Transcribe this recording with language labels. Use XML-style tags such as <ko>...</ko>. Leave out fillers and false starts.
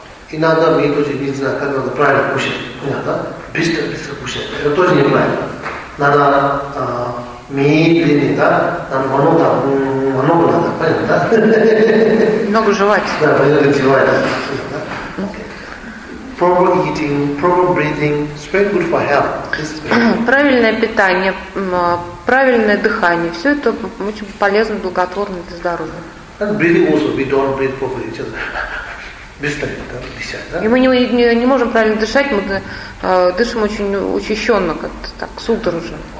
<ru>Иногда мы тоже не знаем, как надо правильно кушать. Понятно? Быстро кушать. Это тоже неправильно. Надо медленно, да? Надо много надо, понятно, да? Много жевать. Да, понятно, жевать, да.</ru> <en>Proper eating, proper breathing, it's very good for health.</en> <ru>Правильное питание, правильное дыхание, все это очень полезно, благотворно для здоровья.</ru> <en>And breathing also, we don't breathe properly.</en> <ru>Быстро, да, десять, да? И мы не можем правильно дышать, мы дышим очень учащенно, как-то так, судорожно.</ru>